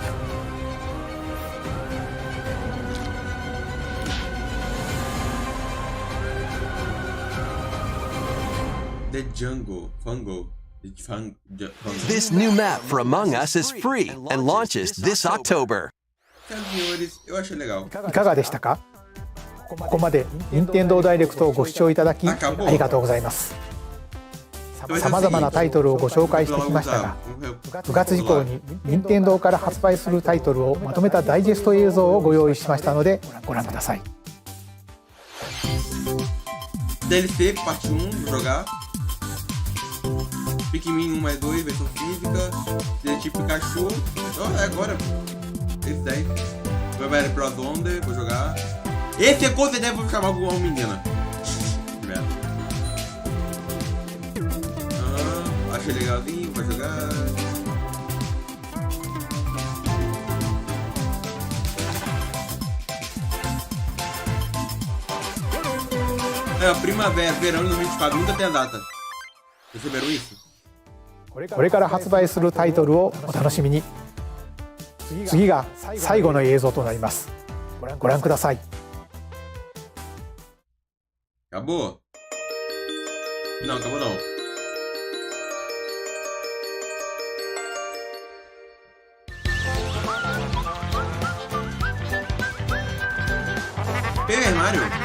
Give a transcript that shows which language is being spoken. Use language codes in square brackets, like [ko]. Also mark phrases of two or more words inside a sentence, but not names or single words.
[en] The Jungle, Fungo. This new map for Among Us is free and launches this October. [pt] Senhores, eu achei legal. [ja] いかがでしたか？ここまで任天堂ダイレクトをご視聴いただきありがとうございます。さまざまなタイトルをご紹介してきましたが、9月以降に任天堂から発売するタイトルをまとめたダイジェスト映像をご用意しましたのでご覧ください。 [pt] DLC parte 1, vou jogar. Pikmin 1+2, versão física. Detetive Pikachu. Oh, é agora. Esse daí. Vai pro Zonda, vou jogar. Esse é com certeza vou chamar uma menina. Achei legalzinho, vou jogar. É, primavera, verão 2024, nunca tem a data. Perceberam isso? [ja] これから発売するタイトルをお楽しみに。次が最後の映像となります。ご覧ください。 [pt] Acabou? Não, acabou não. Super Mario.